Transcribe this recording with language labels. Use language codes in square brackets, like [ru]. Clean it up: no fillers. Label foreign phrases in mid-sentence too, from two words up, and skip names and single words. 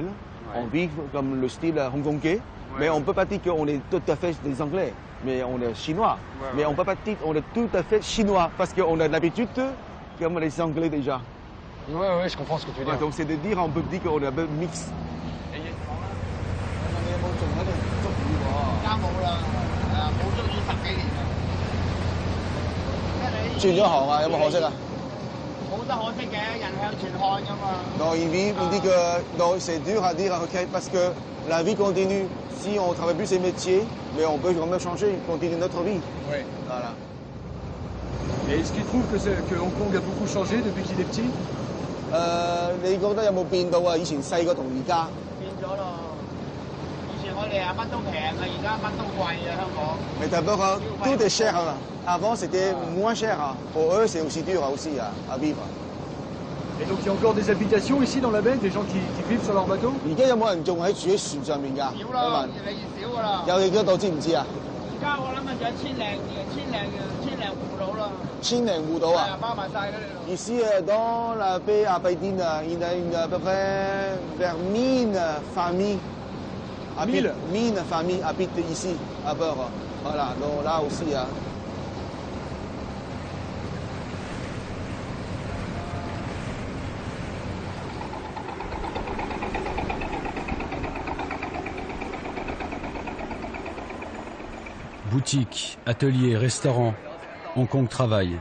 [fr] Ouais. On vit comme le style hongkongais, ouais, mais on ne peut pas dire qu'on est tout à fait des Anglais. Mais on est chinois. Ouais, mais on ne peut pas dire qu'on est tout à fait chinois, parce qu'on a l'habitude comme les Anglais déjà. Ouais, je comprends ce que tu veux dire. Donc c'est de dire, on peut dire qu'on est un peu mix. [yue] 轉咗行啊，有冇可惜啊？冇得可惜嘅，人向前看㗎嘛。 [fr] Non, il dit que non, c'est dur à dire, ok, parce que la vie continue. Si on ne travaille plus ces métiers, mais on peut quand même changer, continuer notre vie. Oui. Voilà. Et est-ce qu'il trouve que Hong Kong a beaucoup changé depuis qu'il est petit [yue] 你覺得有冇變到啊？以前細個同而家？變咗咯。以前我哋啊乜都平啊，而家乜都貴啊，香港。 [fr] Mais d'abord, tout est cher. Avant, c'était moins cher. Pour eux, c'est aussi dur aussi à vivre. Et donc il y a encore des habitations ici dans la baie, des gens qui vivent sur leur bateau [yue] 而家有冇人仲喺住喺船上面㗎？少啦，越嚟越少㗎啦。有幾多度知唔知啊？而家我諗啊，仲有千零戶到啦。千零戶到啊？包埋晒嗰啲。 [fr] Ici, dans la baie Aberdeen, il y a à peu près vers 1000 familles. 1000 familles habitent ici, à bord. Voilà, donc là aussi. Boutiques, ateliers, restaurants, Hong Kong travaille.